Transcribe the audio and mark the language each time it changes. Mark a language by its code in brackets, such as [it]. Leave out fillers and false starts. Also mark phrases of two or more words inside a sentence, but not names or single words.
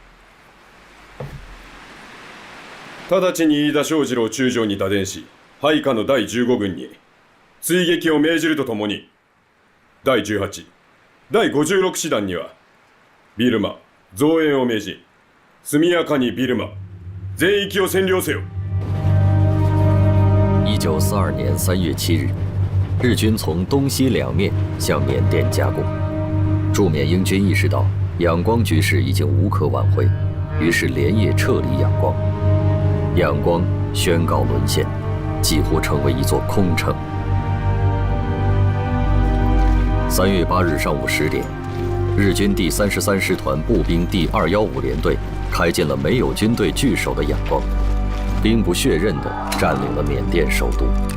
[ja] 直ちに飯田昌次郎中将に打電し、配下の第15軍に追撃を命じるとともに、第18、第56師団にはビルマ増援を命じ、速やかにビルマ全域を占領せよ。 [zh] 1942年3月7日，日军从东西两面向缅甸夹攻。驻缅英军意识到仰光局势已经无可挽回，于是连夜撤离仰光。仰光宣告沦陷，几乎成为一座空城。3月8日上午10点，日军第33师团步兵第215联队开进了没有军队据守的仰光，兵不血刃地占领了缅甸首都。